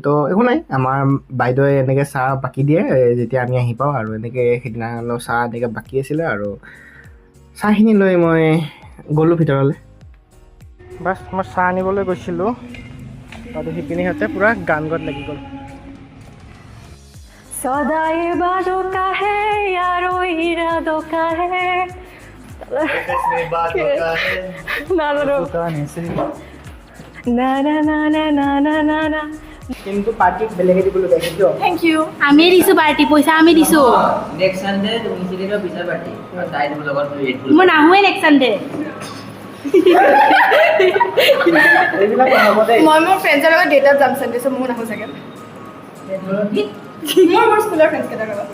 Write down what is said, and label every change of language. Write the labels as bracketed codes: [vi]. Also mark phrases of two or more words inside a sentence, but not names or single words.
[as] তো একো নাই, আমাৰ বাইদেৱে এনেকৈ চাহ বাকি দিয়ে যেতিয়া আমি আহি পাওঁ, আৰু এনেকৈ সেইদিনা চাহ এনেকৈ বাকী আছিলে। আৰু চাহখিনি লৈ মই গ'লোঁ ভিতৰলৈ। বাছ মই চাহ আনিবলৈ গৈছিলোঁ, আৰু শিপিনী সিহঁতে পূৰা গান গোৱাত লাগি গ'ল। [hi] सदाई बातों का है यारो इरादों का है ना ना ना ना ना ना ना ना [as] কিন্তু পাৰ্টিক বেলেগে দিবলৈ গাইছে কিয়? [en] thank you [as] আমি দিছো পাৰ্টি পইচা আমি দিছো [en] next Sunday [as] তুমি চিলিৰ পিছৰ পাৰ্টি আৰু তাই দিব লগত ৰেড বুল মই নাহুৱে [en] next Sunday [as] এইবিলাক নহ'ব দেই। মই মোৰ ফ্ৰেণ্ডছৰ লগত ডেটত যাম চানডে, চ' মোৰ নাহো চাগে। মোৰ স্কুলৰ ফ্ৰেণ্ডছ কেইটাৰ লগত